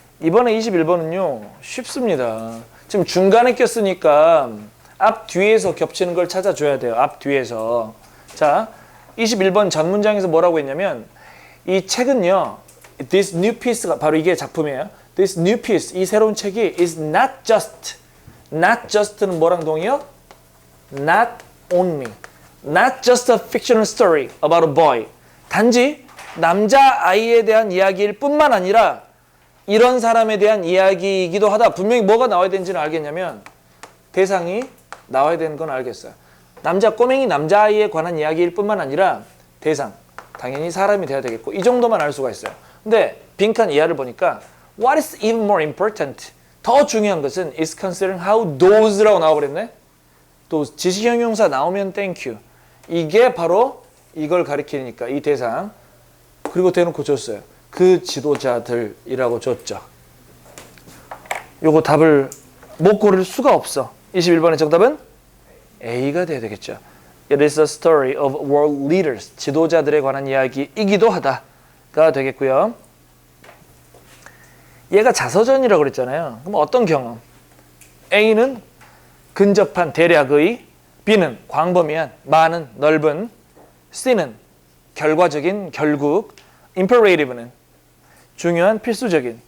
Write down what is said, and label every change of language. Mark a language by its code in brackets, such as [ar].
[ko] 이번에 21번은요. 쉽습니다. 지금 중간에 꼈으니까 앞 뒤에서 겹치는 걸 찾아줘야 돼요. 앞 뒤에서. 자, 21번 전 문장에서 뭐라고 했냐면 이 책은요. [en] This new piece [ko] 가 바로 이게 작품이에요. [en] This new piece, [ko] 이 새로운 책이 [en] is not just. [ko] not just는 뭐랑 동의어? [en] Not only. Not just a fictional story about a boy. [ko] 단지 남자아이에 대한 이야기일 뿐만 아니라 이런 사람에 대한 이야기이기도 하다. 분명히 뭐가 나와야 되는지는 알겠냐면 대상이 나와야 되는 건 알겠어요. 꼬맹이 남자아이에 관한 이야기일 뿐만 아니라 대상. 당연히 사람이 돼야 되겠고 이 정도만 알 수가 있어요. 근데 빈칸 이하를 보니까 [en] What is even more important? [ko] 더 중요한 것은 [en] is considering how those [ko] 라고 나와버렸네. 또 지시형용사 나오면 [en] thank you. [ko] 이게 바로 이걸 가리키니까 이 대상. 그리고 대놓고 줬어요. 그 지도자들이라고 줬죠. 요거 답을 못 고를 수가 없어. 21번의 정답은 A가 돼야 되겠죠. [en] It is a story of world leaders. [ko] 지도자들에 관한 이야기이기도 하다가 되겠고요. 얘가 자서전이라고 그랬잖아요. 그럼 어떤 경험? A는 근접한 대략의, B는 광범위한, 많은, 넓은, C는 결과적인, 결국, imperative는 중요한, 필수적인.